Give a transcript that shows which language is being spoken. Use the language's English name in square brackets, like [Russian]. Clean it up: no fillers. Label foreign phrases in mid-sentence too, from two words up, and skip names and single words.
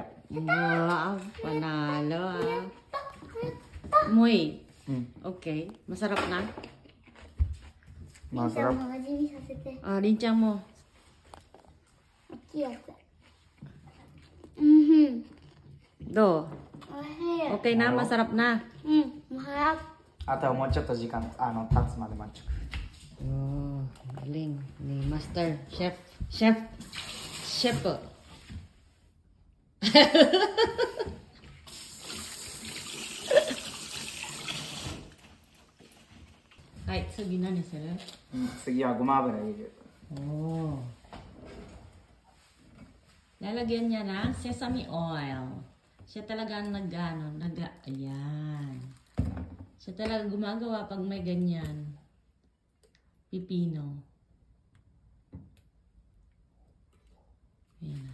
[Filipino] Wow, panalo ah. Muy. Okay, masarap na? Masarap. Ah, rinchang mo. Do. Okay na, masarap na. [Japanese] あとはもうちょっと時間経つまで待ち。 [Filipino] Oh, galing ni Master Chef. Right, sige na ni sir. [Japanese] 次はごま油入れる。 [Filipino] Oh. Lalagyan niya ng [English] sesame oil. [Filipino] Siya talaga ang ayan. Siya talaga gumagawa pag may ganyan. Pipino. Ayan.